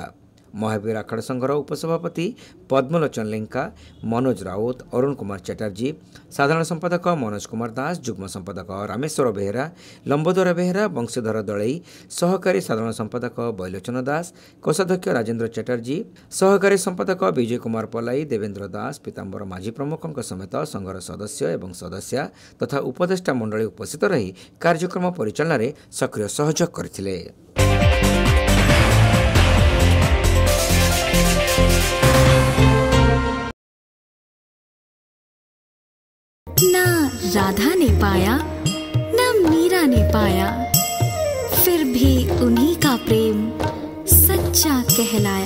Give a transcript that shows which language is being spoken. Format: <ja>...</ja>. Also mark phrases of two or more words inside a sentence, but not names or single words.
<or>ମହାବୀର ଆଖଡ଼ା ସଂଘର ଉପସଭାପତି ପଦ୍ମଲୋଚନ ଲେଙ୍କା, ମନୋଜ ରାଉତ, ଅରୁଣ କୁମାର ଚାଟାର୍ଜୀ, ସାଧାରଣ ସମ୍ପାଦକ ମନୋଜ କୁମାର ଦାସ, ଯୁଗ୍ମ ସମ୍ପାଦକ ରାମେଶ୍ୱର ବେହେରା, ଲମ୍ବୋଦର ବେହେରା, ବଂଶୀଧର ଦଳେଇ, ସହକାରୀ ସାଧାରଣ ସମ୍ପାଦକ ବୈଲୋଚନ ଦାସ, କୋଷାଧ୍ୟକ୍ଷ ରାଜେନ୍ଦ୍ର ଚାଟାର୍ଜୀ, ସହକାରୀ ସମ୍ପାଦକ ବିଜୟ କୁମାର ପଲାଇ, ଦେବେନ୍ଦ୍ର ଦାସ, ପୀତାମ୍ବର ମାଝୀ ପ୍ରମୁଖଙ୍କ ସମେତ ସଂଘର ସଦସ୍ୟ ଏବଂ ସଦସ୍ୟା ତଥା ଉପଦେଷ୍ଟା ମଣ୍ଡଳୀ ଉପସ୍ଥିତ ରହି କାର୍ଯ୍ୟକ୍ରମ ପରିଚାଳନାରେ ସକ୍ରିୟ ସହଯୋଗ କରିଥିଲେ।</or> <hi>ना राधा ने पाया न मीरा ने पाया, फिर भी उन्हीं का प्रेम सच्चा कहलाया।</hi>